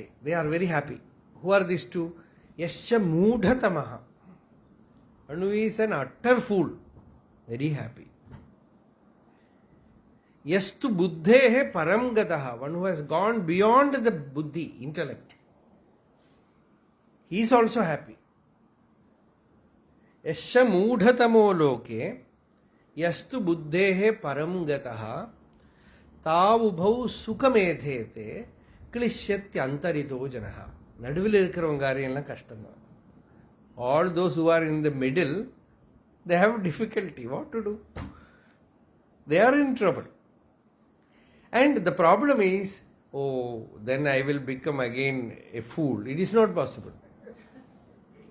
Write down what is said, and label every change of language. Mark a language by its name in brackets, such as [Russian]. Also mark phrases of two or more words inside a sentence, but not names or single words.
[English] They are very happy. Who are these two? [Sanskrit] यश्च मूढतमः. [English] One who is an utter fool. Very happy. [Sanskrit] यस्तु बुद्धेः परंगतः. [English] One who has gone beyond the Buddhi, intellect. He is also happy. [Sanskrit] यश्च मूढतमो लोके यस्तु बुद्धेः परंगतः तावुभौ सुखमेधेते क्लिश्यत्यन्तरितो जनः. [Tamil] நடுவில் இருக்கிறவங்க காரியம்லாம் கஷ்டம்தான். [English] All those who are in the middle, they have difficulty. What to do? They are in trouble. And the problem is, oh, then I will become again a fool. It is not possible.